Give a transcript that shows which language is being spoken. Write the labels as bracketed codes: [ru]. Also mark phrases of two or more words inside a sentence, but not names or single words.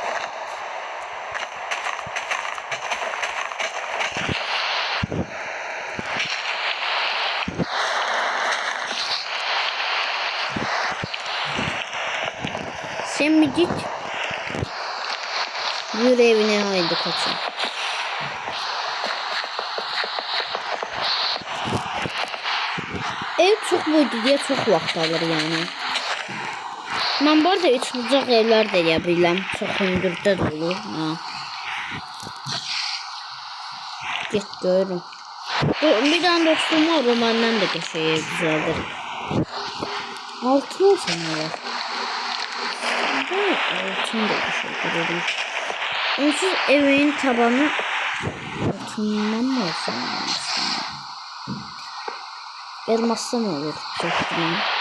[tr] Sen bir git. Yürü evine, haydi kaçın. Ev çok buydu diye çok vaxt alır yani. Ben bu arada [az] 3 bucaq evlər də eləyə biləm. Çox hündürdə də olur. Ha. Get görürüm. [tr] Bir tane [az] dostum var, o məndən də qəşəng ev düzəldir. [tr] Altın olsa ne var? [az] Altın da qəşəng görürüm. [tr] Onsuz evin tabanı altından mı olsa? [az] Elmasdan olur. Çektim.